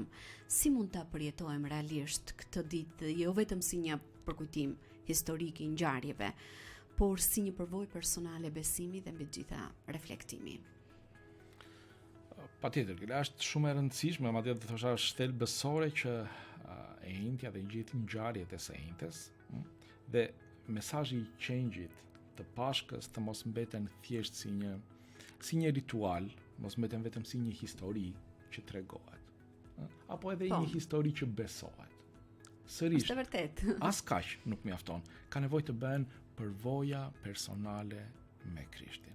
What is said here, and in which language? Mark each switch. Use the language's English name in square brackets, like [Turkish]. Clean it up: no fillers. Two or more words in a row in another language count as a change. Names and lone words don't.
[Albanian] Si mund ta përjetojmë realisht këtë ditë, jo vetëm si një përkujtim historik i ngjarjeve, por si një përvojë personale besimi dhe mbi të gjitha reflektimi. Patjetër, kjo është shumë e rëndësishme, madje do të thosha është shtellë besore që e njëjtja dhe gjithë ngjarjet e së njëjtës, dhe mesazhi i change-it të Pashkës të mos mbeten thjesht si një ritual, mos mbeten vetëm si një histori që tregohet, apo edhe një histori që besohet. Sërish, është vërtet. As kaq nuk mjafton. Ka nevojë të bëhen përvoja personale me Krishtin.